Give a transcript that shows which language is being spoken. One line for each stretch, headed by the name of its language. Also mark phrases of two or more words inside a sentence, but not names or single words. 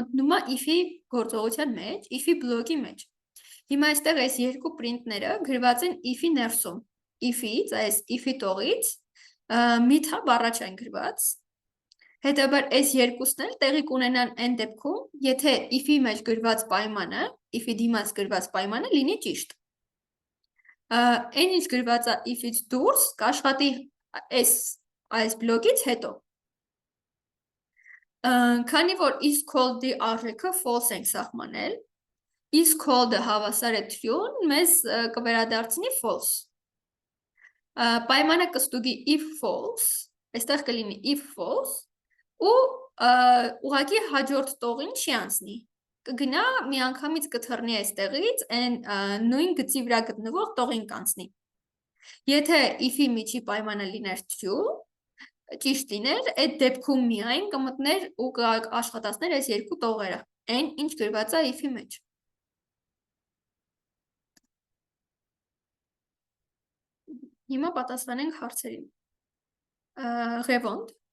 Armenian: է if-ի գործողության մեջ, if-ի բլոկի մեջ։ Հիմա այստեղ այս երկու print-ները գրված են if-ի ներսում։ If-ից, այս if-ի տողից մի թափ առաջ են գրված։ Հետաբար այս երկուսն էլ տեղի կունենան այն դեպքում, եթե if-ի մեջ գրված պայմանը, if-ի դիմաց գրված պայմանը լինի ճիշտ։ Այն ինչ գրված է if-ից դուրս կաշխատի այս բլոկից հետո։ Քանի որ
English: is called-
Armenian: ի արժեքը false ենք սահմանել,
English: is called-
Armenian: ը հավասար է true-ն, մեզ կվերադարձնի false։ Պայմանը
English: կստուգի if false,
Armenian: այստեղ կլինի
English: if false,
Armenian: ու ուղղակի հաջորդ տողին չի անցնի։ Կգնա միանգամից կթռնի այստեղից, այն նույն գծի վրա գտնվող տողին կանցնի։ Եթե if-ի միջի պայմանը լիներ true, ճիշտ լիներ, այդ դեպքում միայն կմտներ ու կաշխատացներ այս երկու տողերը, այն ինչ գրված է if-ի մեջ։ Հիմա պատասխանենք հարցերին։ Ղևոնդ։